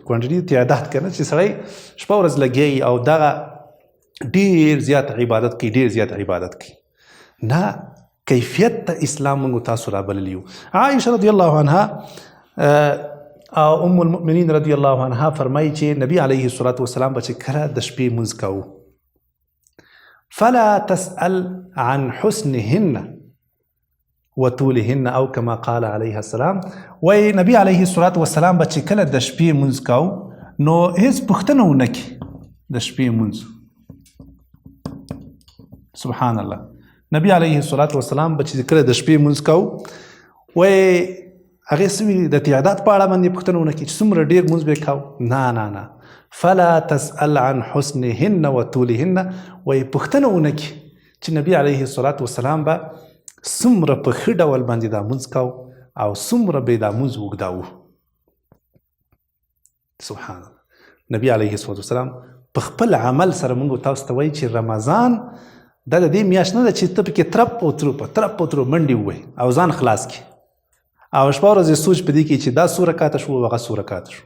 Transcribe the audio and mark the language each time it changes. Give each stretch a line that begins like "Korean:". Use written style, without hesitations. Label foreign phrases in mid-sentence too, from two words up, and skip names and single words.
Pashto: کوانټیټي تعداد کنه چې سړی شپه ورځ لګیایي او دغه ډېر زیات عبادت کوي، ډېر زیات عبادت کوي. نه، کیفیت ته اسلام موږ تاسو رابللي یو. عائشه
Arabic: رضی الله عنها
Pashto: او ام المؤمنین
Arabic: رضی الله عنها
Pashto: فرمایي چې نبی
Arabic: علیه الصلاة والسلام
Pashto: به چې کله د شپې مونځ کوو
Arabic: فلا تسأل عن حسنهن وطولهن
Pashto: او
Arabic: كما قال عليه السلام.
Pashto: وای نبی
Arabic: علیه الصلاة والسلام
Pashto: به چې کله د شپې مونځ کوو نو هیڅ پوښتنه ونه کړي د شپې مونځ.
Arabic: سبحان الله.
Pashto: نبی
Arabic: علیه الصلاة والسلام
Pashto: به چې کله د شپې مونځ کوو وای هغې څه ویلي د تعداد په اړه باندې پوښتنه ونه کړي چې څومره ډېر مونځ به یې کوو. نه نه نه،
Arabic: فلا تسأل عن حسنهن وطولهن.
Pashto: وایي پوښتنه ونه کړي چې نبی
Arabic: علیه الصلاة والسلام
Pashto: به څومره په ښه ډول باندې دا مونځ کوو او څومره به یې دا مونځ اوږداوه.
Arabic: سبحان الله.
Pashto: نبی
Arabic: علیه الصلاة والسلام
Pashto: په خپل عمل سره موږ تاسو ته وایي چې رمضان دا د دې میاشت نه ده چې ته پکې ترپ او ترپ منډې ووهې او ځان خلاص کړي او شپه ورځ یې سوچ په دې کې چې دا څو رکاته شو هغه څو رکاته شو.